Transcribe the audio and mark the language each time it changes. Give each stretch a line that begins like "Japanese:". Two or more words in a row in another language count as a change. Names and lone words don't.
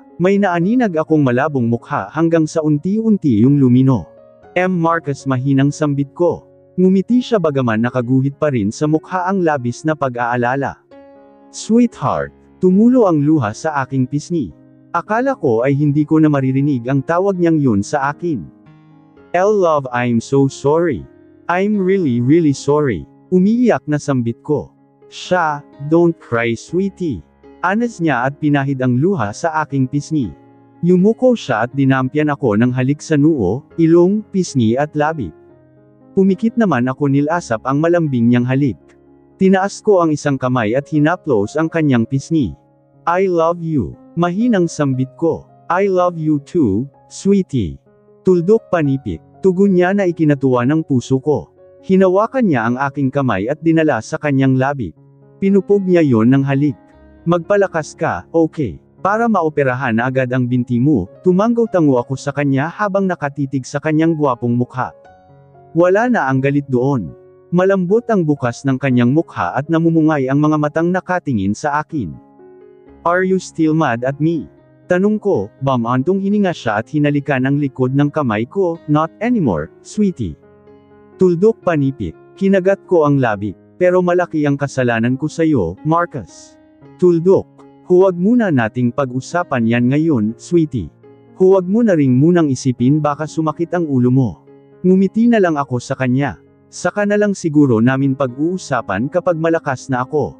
Filipino: May naaninag akong malabong mukha hanggang sa unti-unti yung lumino. Marcus mahinang sambit ko. Ngumiti siya bagaman nakaguhit pa rin sa mukha ang labis na pag-aalala. Sweetheart, tumulo ang luha sa aking pisngi. Akala ko ay hindi ko na maririnig ang tawag niyang yun sa akin.
English: Love, I'm so sorry. I'm really sorry.
Filipino: Umiiyak na sambit ko. Siya,
English: don't cry sweetie.
Filipino: Anas niya at pinahid ang luha sa aking pisngi. Yumuko siya at dinampyan ako ng halik sa noo, ilong, pisngi at labi. Pumikit naman ako nilasap ang malambing niyang halik. Tinaas ko ang isang kamay at hinaplos ang kanyang pisngi.
English: I love you.
Filipino: Mahinang sambit ko.
English: I love you too, sweetie.
Filipino: Tuldok panipik. Tugon niya na ikinatuwa ng puso ko. Hinawakan niya ang aking kamay at dinala sa kanyang labi. Pinupog niya yon ng halik. Magpalakas ka, okay. Para maoperahan na agad ang binti mo, tumanggaw-tango ako sa kanya habang nakatitig sa kanyang gwapong mukha. Wala na ang galit doon. Malambot ang bukas ng kanyang mukha at namumungay ang mga matang nakatingin sa akin.
English: Are you still mad at me?
Filipino: Tanong ko, bamantong hininga siya at hinalikan ang likod ng kamay ko,
English: not anymore, sweetie.
Filipino: Tuldok panipik, kinagat ko ang labi, pero malaki ang kasalanan ko sa'yo, Marcus. Tuldok, huwag muna nating pag-usapan yan ngayon, sweetie. Huwag mo na ring munang isipin baka sumakit ang ulo mo. Ngumiti na lang ako sa kanya. Saka na lang siguro namin pag-uusapan kapag malakas na ako.